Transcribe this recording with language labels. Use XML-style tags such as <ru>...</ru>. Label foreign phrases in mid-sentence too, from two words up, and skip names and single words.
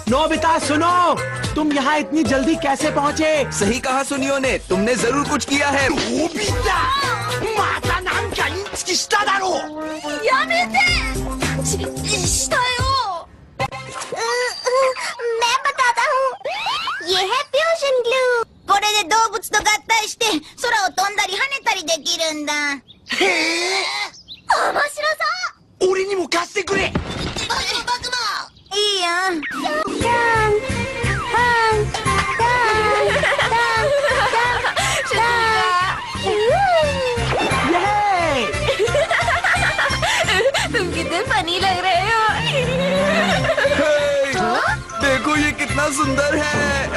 <hi>नोबिता सुनो, तुम यहाँ इतनी जल्दी कैसे पहुँचे? सही कहा सुनियो ने, तुमने जरूर कुछ किया है। मैं बताता हूँ, ये है फ्यूजन ग्लू।</hi> <ja>これで動物と合体して空を飛んだり跳ねたりできるんだ。へえ、面白そう。俺にも貸してくれ。僕も。</ja> <hi>ये तुम कितने फनी लग रहे हो। हे, देखो ये कितना सुंदर है।</hi>